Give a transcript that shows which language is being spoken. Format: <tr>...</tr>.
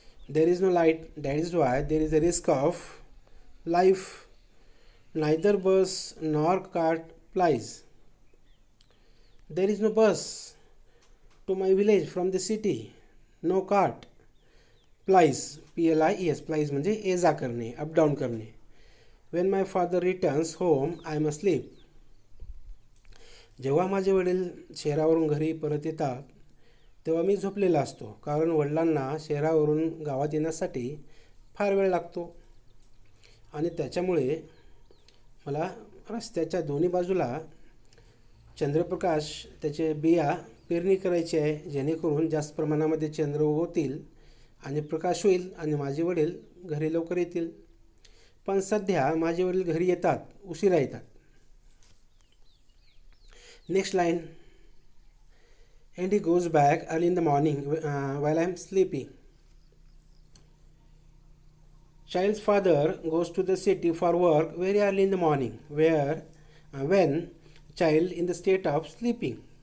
<en>There is no light, that is why there is a risk of life. Neither bus nor cart plies. There is no bus to my village from the city, no cart.</en> <mr>Plies, PLIES, plies म्हणजे ये जा करणे, up down करणे.</mr> <en>When my father returns home, I am asleep.</en> <mr>जेव्हा माझे वडील शहरावरून घरी परत येतात तेव्हा मी झोपलेला असतो, कारण वडिलांना शहरावरून गावात येण्यासाठी फार वेळ लागतो आणि त्याच्यामुळे मला रस्त्याच्या दोन्ही बाजूला चंद्रप्रकाश त्याचे बिया पेरणी करायची आहे, जेणेकरून जास्त प्रमाणामध्ये चंद्र उगवतील आणि प्रकाश होईल आणि माझे वडील घरी लवकर येतील. पण सध्या माझे वडील घरी येतात, उशिरा येतात.</mr> <en>Next line. And he goes back early in the morning while I am sleeping. Child's father goes to the city for work very early in the morning, when child in the state of sleeping.</en>